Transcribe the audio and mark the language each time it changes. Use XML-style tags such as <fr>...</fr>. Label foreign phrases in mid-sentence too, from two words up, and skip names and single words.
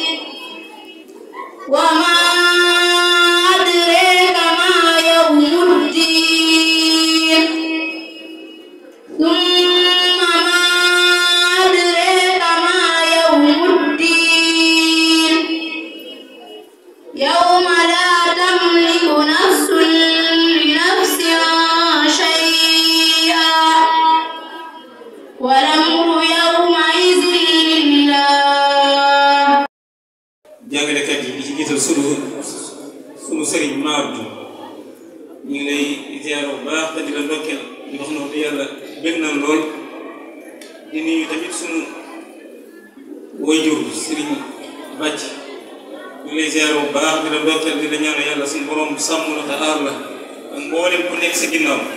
<ar>وما أدريك ما يوم الدين ثم ما أدريك ما يوم الدين يوم لا تملك نفس لنفس شيئا والأمر يومئذ لله.</ar> <wo>jàngalekat yi di ci gisal sunu sëriñ Maabdu ñu ngi lay ziar bu baax te di la ndokkeel di wax noonu yàlla bëgg na lool di nuyu tamit sunu wayjur sëriñ Bàcc ñu ngi lay ziar bu baax di la ndokkeel di la ñaan yàlla suñu borom sàmm la te aar la ak mboolem ku nekk sa ginnaaw.</wo>